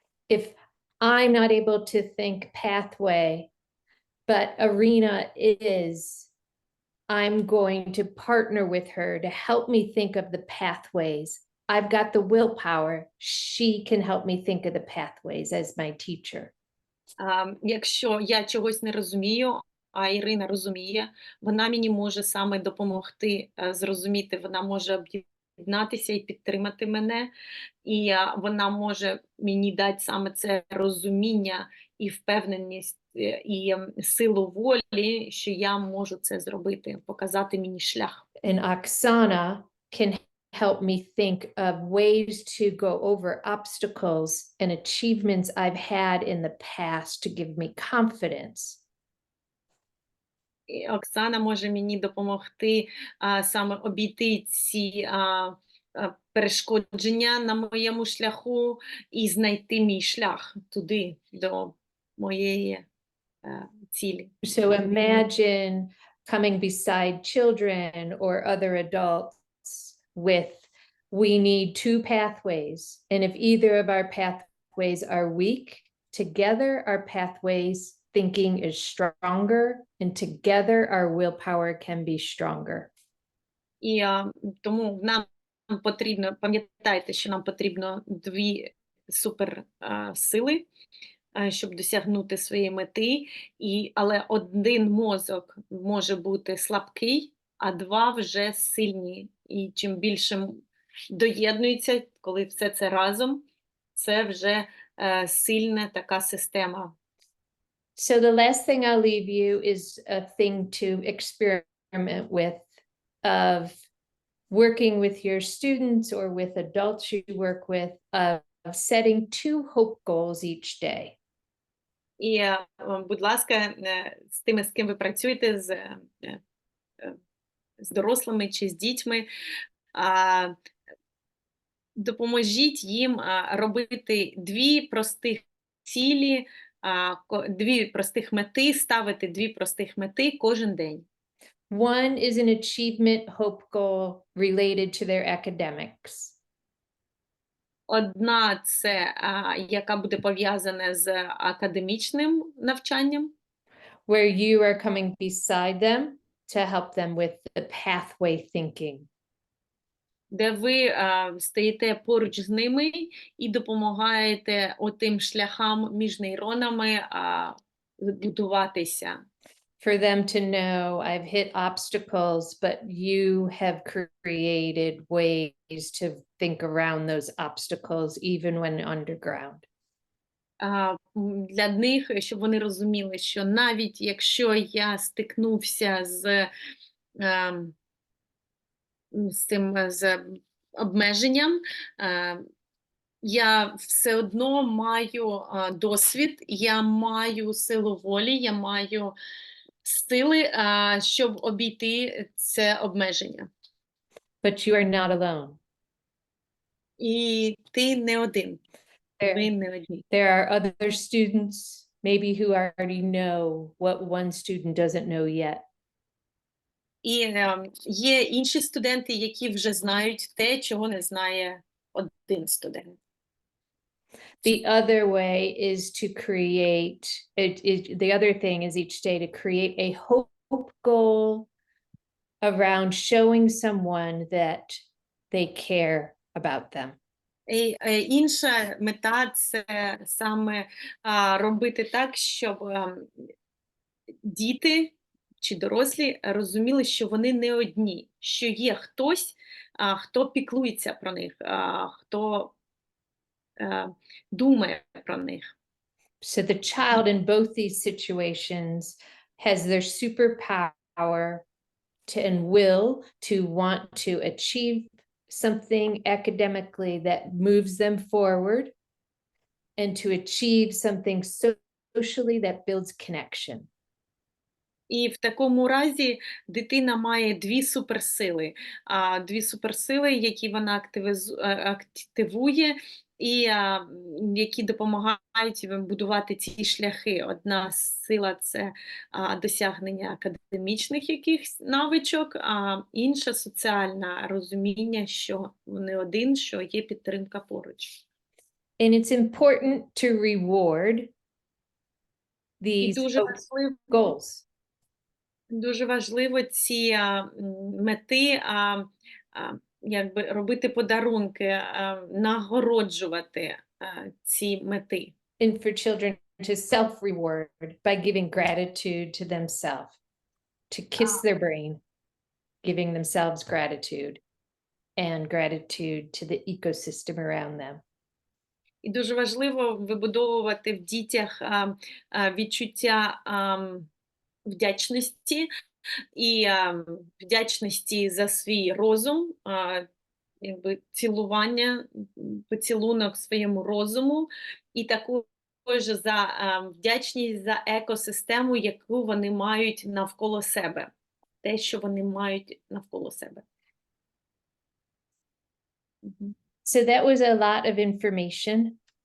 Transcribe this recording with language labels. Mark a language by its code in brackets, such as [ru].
[en] If I'm not able to think pathway, but Arena is, I'm going to partner with her to help me think of the pathways. I've got the willpower. She can help me think of the pathways as my teacher. [uk] Якщо я чогось не розумію, а Ірина розуміє, вона мені може саме допомогти зрозуміти, вона може об'єднатися і підтримати мене, і вона може мені дати саме це розуміння і впевненість, і силу волі, що я можу це зробити, показати мені шлях. [en] And Oksana can help me think of ways to go over obstacles and achievements I've had in the past to give me confidence. [uk] І Оксана може мені допомогти саме обійти ці перешкодження на моєму шляху і знайти мій шлях туди, до моєї цілі. [en] So imagine coming beside children or other adults with, we need two pathways. And if either of our pathways are weak, together our pathways thinking is stronger, and together our willpower can be stronger. [uk] І тому нам потрібно, пам'ятайте, що нам потрібно дві суперсили, щоб досягнути своєї мети, але один мозок може бути слабкий, а два вже сильні. І чим більше доєднується, коли все це разом, це вже сильна така система. [en] So the last thing I'll leave you is a thing to experiment with, of working with your students or with adults you work with, of setting 2 hope goals each day. [uk] І, будь ласка, з тими, з ким ви працюєте, з дорослими чи з дітьми, допоможіть їм робити дві простих цілі, дві простих мети, ставити дві простих мети кожен день. [en] One is an achievement hope goal related to their academics. [uk] Одна – це, яка буде пов'язана з академічним навчанням, [en] Where you are coming beside them to help them with the pathway thinking. [uk] де ви стоїте поруч з ними і допомагаєте отим шляхам між нейронами будуватися. [en] For them to know, I've hit obstacles, but you have created ways to think around those obstacles, even when underground. [uk] Для них, щоб вони розуміли, що навіть якщо я стикнувся з обмеженням, я все одно маю досвід, я маю силу волі, я маю сили, щоб обійти це обмеження. [en] But you are not alone. [uk] І ти не один. Ви [en] There, [uk] не одні. [en] there are other students, maybe who already know what one student doesn't know yet. [uk] І є інші студенти, які вже знають те, чого не знає один студент. [en] The other way is to create, the other thing is each day to create a hope goal around showing someone that they care about them. [uk] І інша мета – це саме робити так, щоб діти чи дорослі розуміли, що вони не одні, що є хтось, хто піклується про них, хто думає про них. [en] So the child in both these situations has their superpower and will to want to achieve something academically that moves them forward, and to achieve something socially that builds connection. [uk] І в такому разі дитина має дві суперсили, які вона активує, і які допомагають будувати ці шляхи. Одна сила – це досягнення академічних якихось навичок, а інша – соціальне розуміння, що не один, що є підтримка поруч. [en] And it's important to reward [uk] І [en] these [uk] дуже [en] goals. [uk] Дуже важливо ці мети, якби робити подарунки, нагороджувати ці мети. [en] And for children to self-reward by giving gratitude to themselves, to kiss their brain, giving themselves gratitude and gratitude to the ecosystem around them. [uk] І дуже важливо вибудовувати в дітях відчуття вдячності і вдячності за свій розум, якби цілування, поцілунок своєму розуму, і також вдячність за екосистему, яку вони мають навколо себе. Те, що вони мають навколо себе. Мгм. [en] So that was a lot of information.